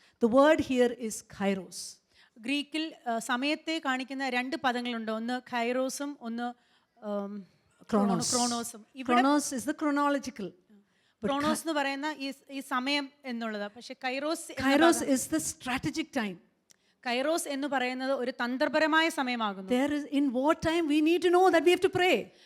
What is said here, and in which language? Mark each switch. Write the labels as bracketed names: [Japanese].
[English] The word here is kairos. [Malayalam] ഗ്രീക്കിൽ സമയത്തെ കാണിക്കുന്ന രണ്ട് പദങ്ങളുണ്ട്, ഒന്ന് കൈറോസും ഒന്ന് ക്രോണോസും. [English] Chronos is the chronological. [Malayalam] Kronos എന്ന് പറയുന്ന ഈ സമയം എന്നുള്ളത്. പക്ഷെ [English] Kairos is the strategic time. [Malayalam] Kairos എന്ന് പറയുന്നത് ഒരു തന്ത്രപരമായ സമയമാകുന്നു. [English] There is, in wartime we need to know that we have to pray.